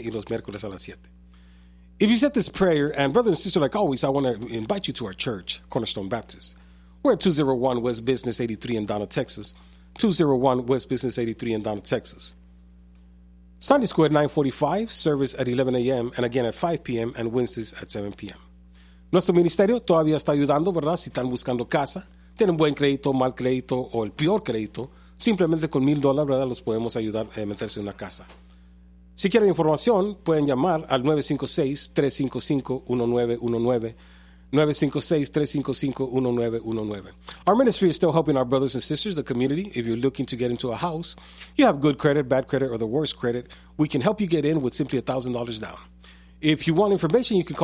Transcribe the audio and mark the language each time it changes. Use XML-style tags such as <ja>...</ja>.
<es>y los miércoles a las 7.</es> <en>If you said this prayer, and brother and sister, like always, I want to invite you to our church, Cornerstone Baptist. We're at 201 West Business 83 in Donna, Texas. 201 West Business 83 in Donna, Texas. Sunday school at 9:45, service at 11 a.m., and again at 5 p.m., and Wednesdays at 7 p.m.</en> <es>Nuestro ministerio todavía está ayudando, ¿verdad? Si están buscando casa, tienen buen crédito, mal crédito, o el peor crédito, simplemente con $1,000, ¿verdad?, los podemos ayudar a meterse en una casa. Si quieren información, pueden llamar al 956-355-1919, 956-355-1919.</es> <en>Our ministry is still helping our brothers and sisters, the community. If you're looking to get into a house, you have good credit, bad credit, or the worst credit, we can help you get in with simply $1,000 down. If you want information, you can call us.</en>